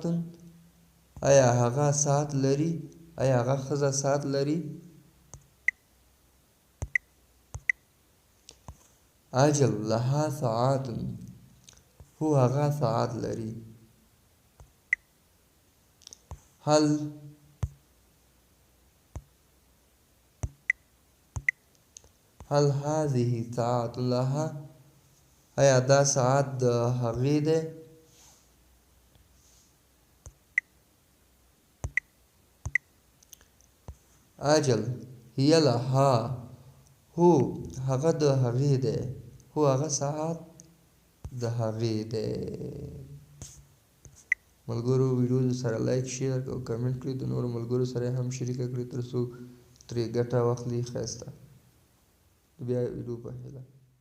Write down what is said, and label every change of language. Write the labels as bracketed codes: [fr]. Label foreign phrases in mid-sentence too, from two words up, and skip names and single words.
[ps] آیا هغه ساعت لري؟ آیا هغه ښځه ساعت لري؟ [ar] اجل لها ساعت، [ps] هو هغه ساعت لري. [ar] هل هذه ساعت لها؟ [ps] آیا دا ساعت د هغې دی؟ [ar] اجل هي لها [ps] هو هغه د هغې دی هو هغه ساعت د هغې دی. ملګرو ویډیو سره لایک شیر او کمنټ کړئ، د نورو ملګرو سره هم شریکه کړئ ترڅو ترې ګټه واخلي. ښایسته بیا ویډیو په هیله.